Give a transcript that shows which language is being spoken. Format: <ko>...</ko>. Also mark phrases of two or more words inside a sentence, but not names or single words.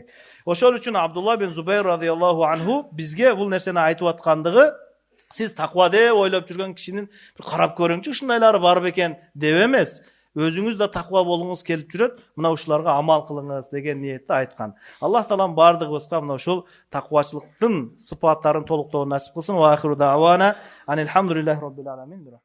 <ky>Ошол үчүн Абдулла бин Зубайр</ky> <ar>رضي الله عنه</ar> <ky>бизге бул нерсени айтып аткандыгы, сиз таква деп ойлоп жүргөн кишинин бир карап көрүңчү, ушундайлары бар бекен деп эмес. Өзүңүз да таква болуңуз келип жүрөт, мына ушуларга амал кылыңыз деген ниетте айткан. Аллах таалам бардыгыбызга мына ушул таквачылыктын сыпаттарын толуктоого насип кылсын.</ky> <ar>وآخر دعوانا أن الحمد لله رب العالمين.</ar>